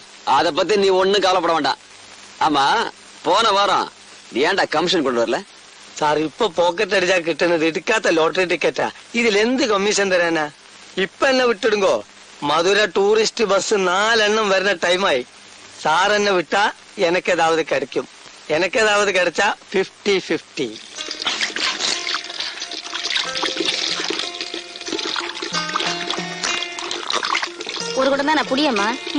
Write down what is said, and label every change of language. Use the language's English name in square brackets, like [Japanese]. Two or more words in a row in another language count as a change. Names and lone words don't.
[Tamil] அத பத்தி நீ ஒண்ணும் கவலைப்பட வேண்டாம். ஆமா, போன வாரம் நீ ஏன்டா கமிஷன் கொண்டு வரல? [Malayalam] സാർ, ഇപ്പൊ പോക്കറ്റ് അടിച്ചാ കിട്ടുന്നത് എടുക്കാത്ത ലോട്ടറി ടിക്കറ്റാ. ഇതിൽ എന്ത് കമ്മീഷൻ തരാനാ? ഇപ്പൊ എന്നെ വിട്ടിടുങ്കോ. മധുര ടൂറിസ്റ്റ് ബസ് 4 എണ്ണം വരുന്ന ടൈമായി. [Tamil] சார் என்னை விட்டா எனக்கேதாவது கிடைக்கும். எனக்கேதாவது கிடைச்சா 50-50. ஒரு குடம் தானே புடியம்மா.